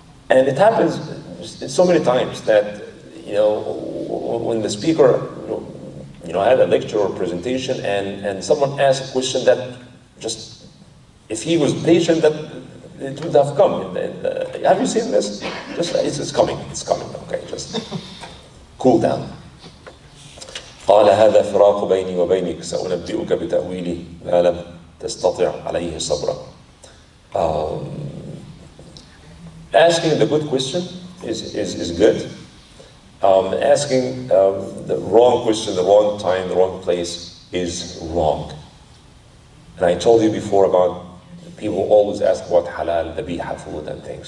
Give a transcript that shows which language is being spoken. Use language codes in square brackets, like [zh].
[en] And it happens so many times that, when the speaker, had a lecture or presentation and someone asks a question that just, if he was patient, that it would have come. Have you seen this? It's coming, okay, just cool down. [ar] قال هذا فراق بيني وبينك سأنبئك بتأويله ما لم تستطع عليه صبرا. [en] Asking the good question is good. Asking the wrong question, the wrong time, the wrong place is wrong. And I told you before about people always ask about halal, dhabiha food and things.